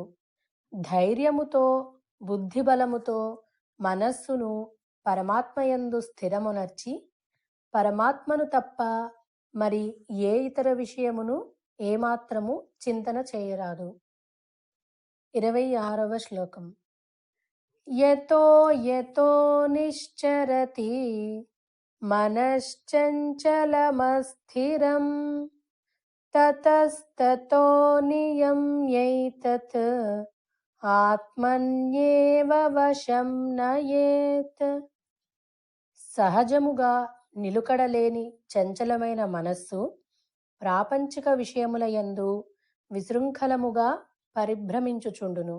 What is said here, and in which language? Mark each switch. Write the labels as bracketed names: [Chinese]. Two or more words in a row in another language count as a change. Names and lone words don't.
[Telugu] ధైర్యముతో బుద్ధిబలముతో మనస్సును పరమాత్మయందు స్థిరమునర్చి పరమాత్మను తప్ప మరి ఏ ఇతర విషయమును ఏమాత్రము చింతన చేయరాదు. 26వ శ్లోకం. [Sanskrit] యతో యతో నిశ్చరతి మనశ్చంచలమస్థిరం తతస్తతో నియమ్యైతత్ ఆత్మన్యేవ వశం నయేత్. [Telugu] సహజముగా నిలుకడలేని చంచలమైన మనస్సు ప్రాపంచిక విషయముల యందు విశృంఖలముగా పరిభ్రమించుచుండును.